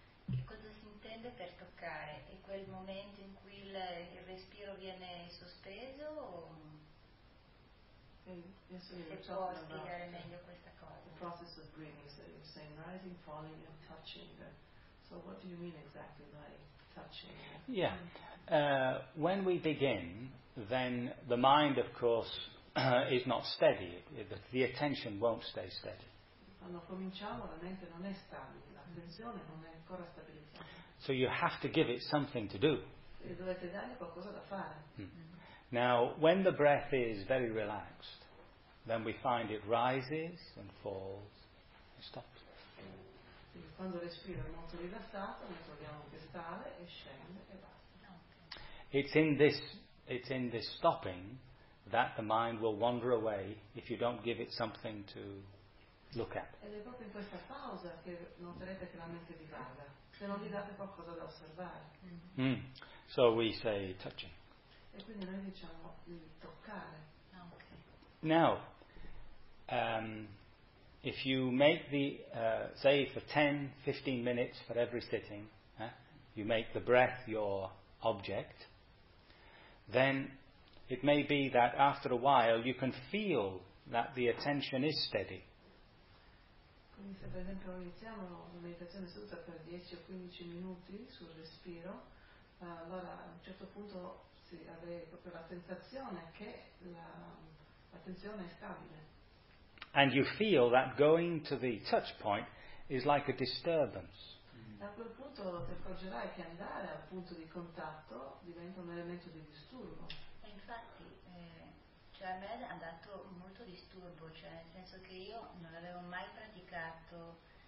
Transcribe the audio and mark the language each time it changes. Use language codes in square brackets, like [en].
[it] Che cosa si intende per toccare? È quel momento in cui il respiro viene sospeso? Meglio questa cosa. [en] The process of breathing, so you're saying rising, falling and touching. So what do you mean exactly by touching? Yeah. When we begin, then the mind, of course, is not steady. The attention won't stay steady. [it] Quando cominciamo, la mente non è stabile, l'attenzione non è ancora stabilizzata. [en] So you have to give it something to do. [it] E dovete dargli qualcosa da fare. [en] Now, when the breath is very relaxed, then we find it rises and falls and stops. [it] Quando respiro è molto rilassato, noi troviamo che sale e scende e basta. [en] It's in this stopping that the mind will wander away if you don't give it something to look at. [it] Ed è proprio in questa pausa che noterete che la mente divaga, se non gli date qualcosa da osservare. [en] So we say touching. [it] E quindi noi diciamo toccare. [en] Okay. Now, if you make the, say for 10-15 minutes for every sitting, you make the breath your object, then it may be that after a while you can feel that the attention is steady. [it] Quindi se per esempio iniziamo una meditazione seduta per 10 o 15 minuti sul respiro, allora a un certo punto si avrei proprio la sensazione che l'attenzione è stabile. [en] And you feel that going to the touch point is like a disturbance. [it] A quel punto ti accorgerai che andare al punto di contatto diventa un elemento di disturbo. Infatti, cioè a me è andato molto disturbo, cioè nel senso che io non avevo mai praticato